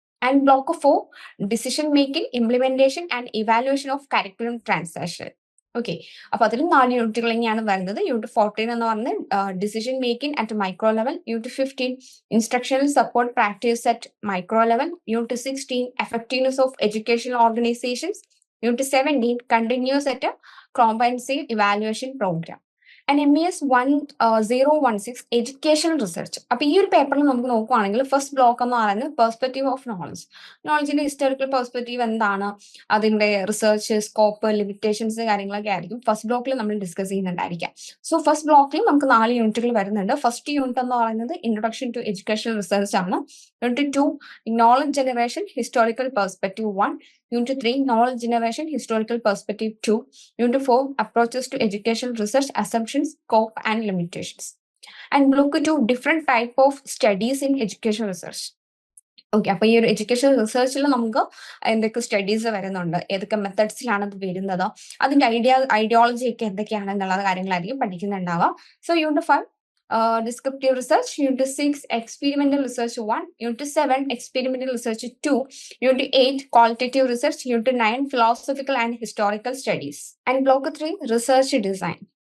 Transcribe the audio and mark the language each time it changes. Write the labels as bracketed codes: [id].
[en] And block 4 decision making, implementation and evaluation of curriculum transition. [ml] Okay, അപ്പൊ അതിൽ 4 യൂണിറ്റുകൾ തന്നെയാണ് വരുന്നത്. [en] Unit 14 എന്ന് പറഞ്ഞാൽ decision making at micro level, unit 15 instructional support practice at micro level, unit 16 effectiveness of educational organizations, unit 17 continuous at comprehensive evaluation program. And MES 1016 education research. [ml] അപ്പൊ ഈ ഒരു പേപ്പറിൽ നമുക്ക് നോക്കുവാണെങ്കിൽ ഫസ്റ്റ് ബ്ലോക്ക് എന്ന് പറയുന്നത് പെർസ്പെക്റ്റീവ് ഓഫ് നോളജിന്റെ ഹിസ്റ്റോറിക്കൽ പെർസ്പെക്റ്റീവ് എന്താണ്, അതിന്റെ റിസർച്ച് സ്കോപ്പ്, ലിമിറ്റേഷൻസ്, കാര്യങ്ങളൊക്കെ ആയിരിക്കും ഫസ്റ്റ് ബ്ലോക്കിൽ നമ്മൾ ഡിസ്കസ് ചെയ്യുന്നുണ്ടായിരിക്കാം. സോ ഫസ്റ്റ് ബ്ലോക്കിൽ നമുക്ക് 4 യൂണിറ്റുകൾ വരുന്നുണ്ട്. ഫസ്റ്റ് യൂണിറ്റ് എന്ന് പറയുന്നത് [en] introduction to education research [ml] ആണ്. [en] Unit 2 knowledge generation historical perspective 1, Unit 3 knowledge generation historical perspective 2, Unit 4 approaches to educational research assumptions, scope and limitations. And look to different type of studies in education research. [ml] Okay, അപ്പൊ ഈ ഒരു education റിസർച്ചിൽ നമുക്ക് എന്തൊക്കെ studies വരുന്നുണ്ട്, ഏതൊക്കെ മെത്തഡ്സിലാണ് അത് വരുന്നത്, അതിന്റെ ഐഡിയോളജി ഒക്കെ എന്തൊക്കെയാണെന്നുള്ള കാര്യങ്ങളായിരിക്കും പഠിക്കുന്നുണ്ടാവുക. [en] So unit 5 descriptive research, unit 6 experimental research 1, unit 7 experimental research 2, unit 8 qualitative research, unit 9 philosophical and historical studies, and block 3 research design.